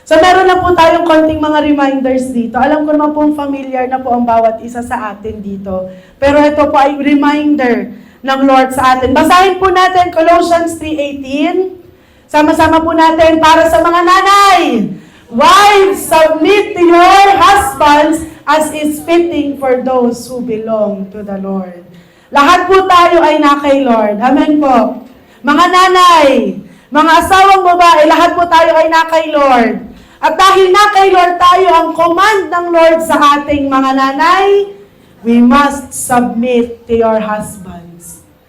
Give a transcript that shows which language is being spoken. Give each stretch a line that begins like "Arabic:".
Filipino: So meron na po tayong konting mga reminders dito. Alam ko naman pong familiar na po ang bawat isa sa atin dito. Pero ito po ay reminder ng Lord sa atin. Basahin po natin Colossians 3:18. Sama-sama po natin para sa mga nanay.
English: Wives, submit to your husbands as is fitting for those who belong to the Lord.
Filipino: Lahat po tayo ay na kay Lord. Amen po. Mga nanay, mga asawang babae, lahat po tayo ay na kay Lord. At dahil na kay Lord tayo, ang command ng Lord sa ating mga nanay,
English: we must submit to your husbands.